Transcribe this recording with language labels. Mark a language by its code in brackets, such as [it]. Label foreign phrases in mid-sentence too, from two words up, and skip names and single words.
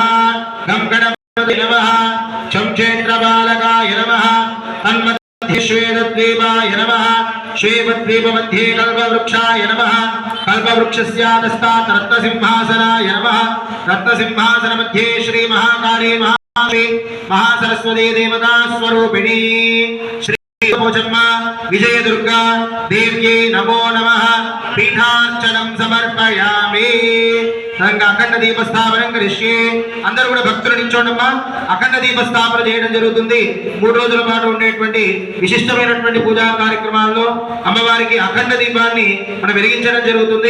[sa] गं गणपतये नमः चमचेन्द्रबालकाय नमः तन्मध्ये श्वेतद्वीपाय नमः श्वेतद्वीपमध्ये कल्पवृक्षाय नमः कल्पवृक्षस्यादस्तात् रत्नसिंहासनाय नमः रत्नसिंहासनमध्ये श्री महाकाली महासरस्वती देवता स्वरूपिणी श्री विजय दुर्गा देव्यै नमो नमः पीठार्चनं समर्पयामि. అఖండ దీపస్థాపనం కరిష్యే. [te] అందరూ కూడా భక్తులు నిల్చోండమ్మా. అఖండ దీపస్థాపన చేయడం జరుగుతుంది. 3 రోజుల పాటు ఉండేటువంటి విశిష్టమైనటువంటి పూజా కార్యక్రమాల్లో అమ్మవారికి అఖండ దీపాన్ని మనం వెలిగించడం జరుగుతుంది.